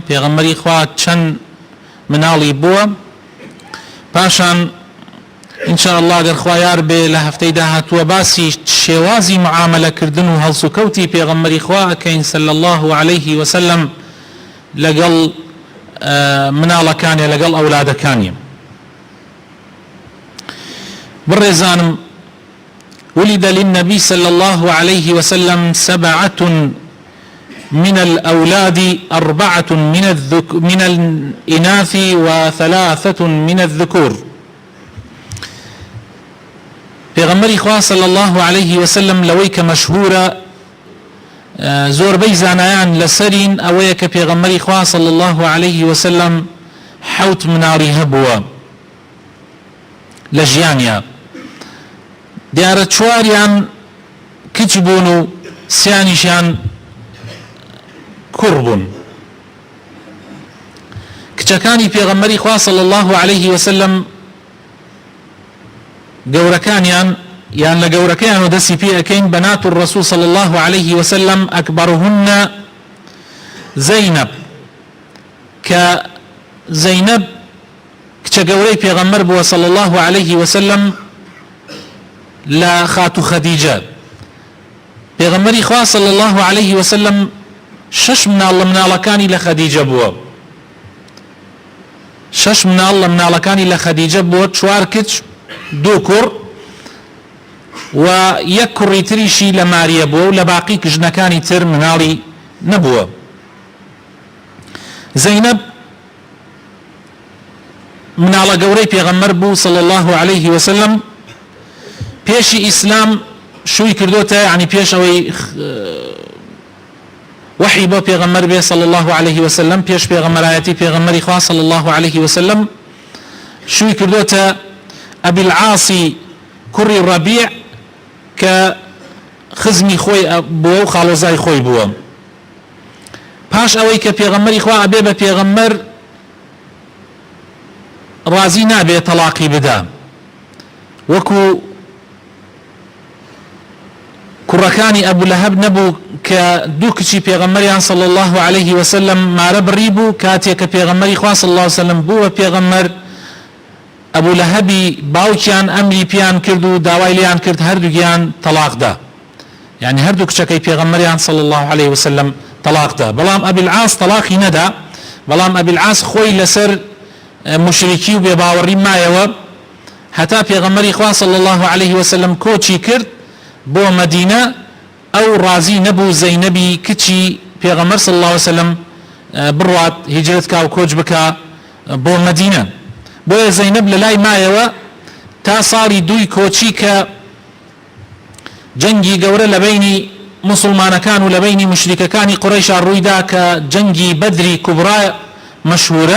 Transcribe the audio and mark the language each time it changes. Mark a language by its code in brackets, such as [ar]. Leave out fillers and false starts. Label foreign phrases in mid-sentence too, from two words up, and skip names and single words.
[ckb] پێغەمبەری خوا چەند مناڵی بووە، پاشان [ar] ئینشاء الله [ckb] ئەگەر خوا یار بێ لە هەفتەی داهاتووە باسی شێوازی معاملەکردن و هەڵسوکەوتی پێغەمبەری خوا ئەکەین [ar] صلی الله عليه وسلم [ckb] لەگەڵ مناڵەکانی، لەگەڵ ئەولادەکانی. بڕێزانم، [ar] ولد للنبي صلى الله عليه وسلم 7 من الأولاد، 4 من الإناث و3 من الذكور. [ckb] پێغەمبەری خوا [ar] صلى الله عليه وسلم [ckb] لەوەی کە مەشهورە زۆربەی زانایان لەسەرین ئەوەیە کە پێغەمبەری خوا [ar] صلى الله عليه وسلم [ckb] 7 مناڵی هەبووە لە ژیانیا. دیارە 4یان کچ بوون و 3یانیشیان کوڕ بوون. کچەکانی پێغەمبەری خوا [ar] صلى الله عليه وسلم [ckb] گەورەکانیان یان لە گەورەکەیان و دەستی پێ ئەکەین [ar] بەنات الرسول صلى الله عليه وسلم ئەکبەرهن [ckb] زەینەب، کە زەینەب کچە گەورەی پێغەمبەر بووە [ar] صلى الله عليه وسلم [ckb] لە خاتو خەدیجە. پێغەمبەری خوا [ar] صلى الله عليه وسلم [ckb] 6 مناڵ لە مناڵەکانی لە خەدیجە بووە. 6 مناڵ لە مناڵەکانی لە خەدیجە بووە، 4 کچ، 2 کوڕ و 1 کوڕی تریشی لە ماریە بووە و لە باقی ژنەکانی تر مناڵی نەبووە. زەینەب مناڵە گەورەی پێغەمبەر بوو [ar] صلى الله عليه وسلم. [ckb] پێشی ئیسلام شووی کردوتە، یعنی پێش ئەوەی وحی بۆ پێغەمبەر بێ [ar] صلى الله عليه وسلم، [ckb] پێش پێغەمبەرایەتی پێغەمبەری خوا [ar] صلى الله عليه وسلم، [ckb] شووی کردوتە ئەبی العاسی کوڕی ڕەبیع کە خزمی خۆی بووە و خاڵۆزای خۆی بووە. پاش ئەوەی کە پێغەمبەری خوا ئەبێ بە پێغەمبەر ڕازی نابێ تەلاقی بدا، وەکو کوڕەکانی ئەبو لەهەب نەبوو کە 2 کچی پێغەمبەریان [ar] صلى الله عليه وسلم [ckb] مارە بڕی بوو. کاتێک کە پێغەمبەری خوا [ar] صلى الله عليه وسلم [ckb] بووە پێغەمبەر، ئەبو لەهەبی باوکیان ئەمری پیان کرد و داوای لیان کرد هەردووگیان تەلاقدا، یعنی هەردوو کچەکەی پێغەمبەریان [ar] صلى الله عليه وسلم [ckb] تەلاقدا. بەڵام ئەبی العاس تەلاقی نەدا، بەڵام ئەبی العاس خۆی لەسەر مشریکی و بێباوەڕی مایەوە هەتا پێغەمبەری خوا [ar] صلى الله عليه وسلم [ckb] کۆچی کرد بۆ مەدینە. ئەو ڕازی نەبوو زەینەبی کچی پێغەمبەر [ar] صلى الله عليه وسلم [ckb] بڕوات هیجرەت کا و کۆچ بکە بۆ مەدینە. بۆیە زەینەب لە لای مایەوە تا ساڵی 2 کۆچی کە جەنگی گەورە لە بینی مسلمانەکان و لە بینی مشریکەکانی قوڕەیشا ڕوویدا کە جەنگی بەدری کوبرا مەشهورە.